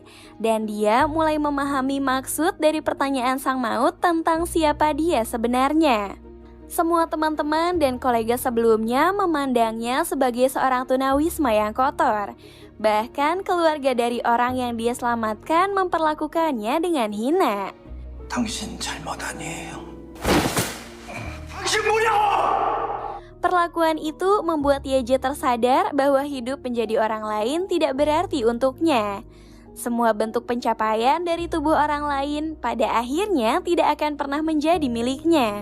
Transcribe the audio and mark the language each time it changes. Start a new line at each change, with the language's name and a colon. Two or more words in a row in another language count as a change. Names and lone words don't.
Indonesian: Dan dia mulai memahami maksud dari pertanyaan sang maut tentang siapa dia sebenarnya. Semua teman-teman dan kolega sebelumnya memandangnya sebagai seorang tunawisma yang kotor. Bahkan keluarga dari orang yang dia selamatkan memperlakukannya dengan hina.
Korean: 당신 잘못 아니에요.
Indonesian: Perlakuan itu membuat Yeje tersadar bahwa hidup menjadi orang lain tidak berarti untuknya. Semua bentuk pencapaian dari tubuh orang lain pada akhirnya tidak akan pernah menjadi miliknya.